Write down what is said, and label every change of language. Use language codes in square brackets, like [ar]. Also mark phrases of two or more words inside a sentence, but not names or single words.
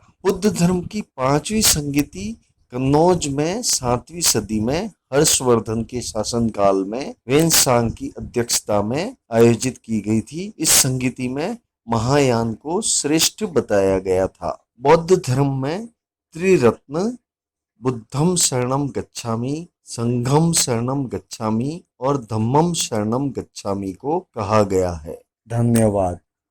[hi] बुद्ध धर्म की 5वीं संगीति कन्नौज में 7वीं सदी में हर्षवर्धन के शासनकाल में वेनसांग की अध्यक्षता में आयोजित की गई थी। इस संगीति में महायान को श्रेष्ठ बताया गया था। बौद्ध धर्म में त्रिरत्न [pi] बुद्धम शरणम गच्छामि, संघम शरणम गच्छामि [hi] और [pi] धम्मम शरणम गच्छामि [hi] को कहा गया है। धन्यवाद।